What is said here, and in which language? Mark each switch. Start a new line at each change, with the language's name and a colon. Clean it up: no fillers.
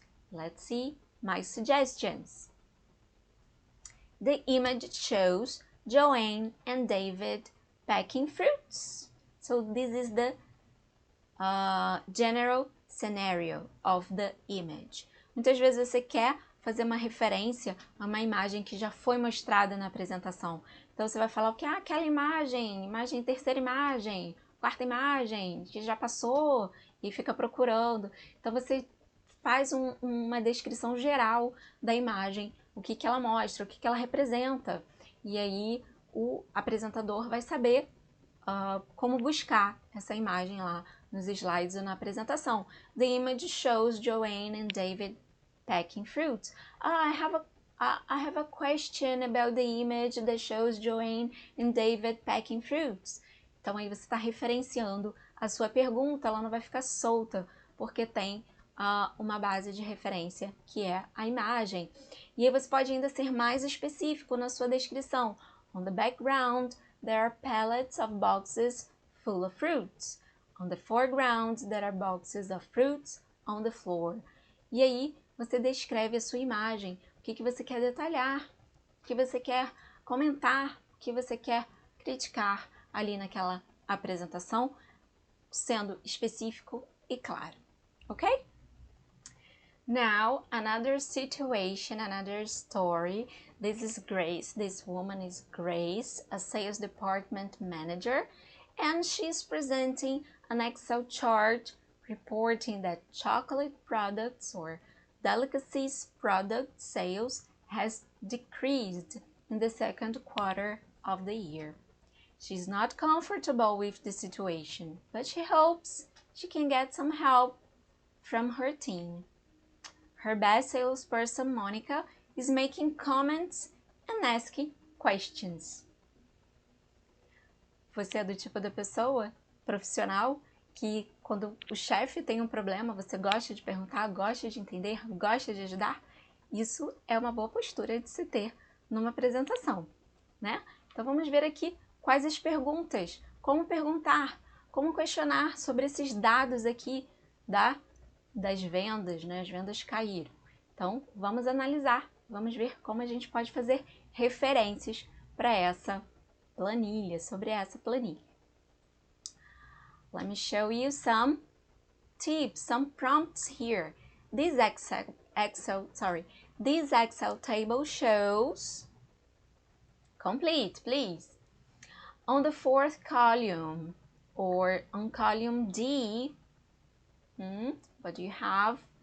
English: Let's see my suggestions. The image shows Joanne and David packing fruits. So this is the general scenario of the image.
Portuguese: Muitas vezes você quer fazer uma referência a uma imagem que já foi mostrada na apresentação. Então você vai falar o que? Aquela imagem, terceira imagem, quarta imagem, que já passou, e fica procurando. Então você faz uma descrição geral da imagem, o que ela mostra, o que ela representa. E aí o apresentador vai saber como buscar essa imagem lá nos slides ou na apresentação.
English: The image shows Joanne and David packing fruits. I have a question about the image that shows Joanne and David packing fruits.
Portuguese: Então aí você está referenciando a sua pergunta, ela não vai ficar solta, porque tem uma base de referência, que é a imagem. E aí você pode ainda ser mais específico na sua descrição.
English: On the background, there are pallets of boxes full of fruits. On the foreground, there are boxes of fruits on the floor.
Portuguese: E aí, você descreve a sua imagem, o que você quer detalhar, o que você quer comentar, o que você quer criticar ali naquela apresentação, sendo específico e claro, ok?
English: Now, another situation, another story. This is Grace. This woman is Grace, a sales department manager, and she's presenting an Excel chart reporting that chocolate products or delicacies product sales has decreased in the second quarter of the year. She's not comfortable with the situation, but she hopes she can get some help from her team. Her best salesperson, Monica, is making comments and asking questions.
Portuguese: Você é do tipo da pessoa profissional que quando o chefe tem um problema, você gosta de perguntar, gosta de entender, gosta de ajudar? Isso é uma boa postura de se ter numa apresentação, né? Então vamos ver aqui quais as perguntas, como perguntar, como questionar sobre esses dados aqui das vendas, né? As vendas caíram. Então, vamos analisar, vamos ver como a gente pode fazer referências para essa planilha, sobre essa planilha.
English: Let me show you some tips, some prompts here. This Excel table shows, complete, please. On the fourth column, or on column D, what do you have?